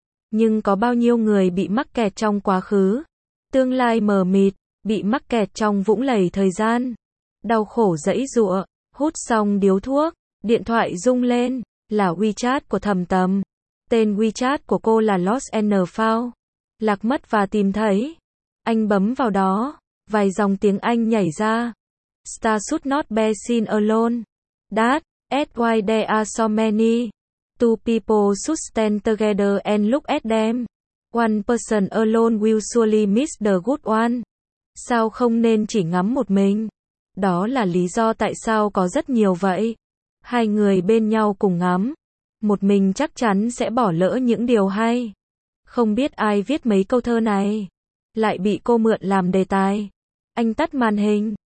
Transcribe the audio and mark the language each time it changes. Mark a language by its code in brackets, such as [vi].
[vi] Nhưng có bao nhiêu người bị mắc kẹt trong quá khứ, tương lai mờ mịt, bị mắc kẹt trong vũng lầy thời gian, đau khổ dẫy dụa. Hút xong điếu thuốc, điện thoại rung lên, là WeChat của Thầm Tầm. Tên WeChat của cô là Lost and Found, lạc mất và tìm thấy. Anh bấm vào đó, vài dòng tiếng Anh nhảy ra. [en] Star should not be seen alone. That, why there are so many. Two people should stand together and look at them. One person alone will surely miss the good one. [vi] Sao không nên chỉ ngắm một mình? Đó là lý do tại sao có rất nhiều vậy. Hai người bên nhau cùng ngắm, một mình chắc chắn sẽ bỏ lỡ những điều hay. Không biết ai viết mấy câu thơ này, lại bị cô mượn làm đề tài. Anh tắt màn hình,